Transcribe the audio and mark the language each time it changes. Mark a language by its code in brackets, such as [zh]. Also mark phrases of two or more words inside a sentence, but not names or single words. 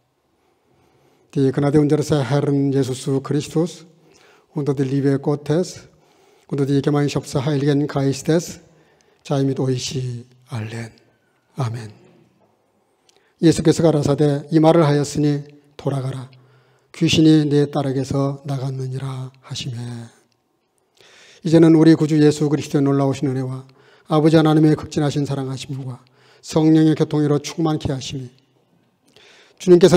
[de] Die Gnade unseres Herrn Jesus Christus und die Liebe Gottes und die Gemeinschaft des Heiligen Geistes sei mit euch allen. [ko] 아멘. 예수께서 가라사대 이 말을 하였으니 돌아가라. 귀신이 내 딸에게서 나갔느니라 하시매. 이제는 우리 구주 예수 그리스도의 놀라우신 은혜와 아버지 하나님의 극진하신 사랑하심과 성령의 교통으로 충만케 하심이 주님께서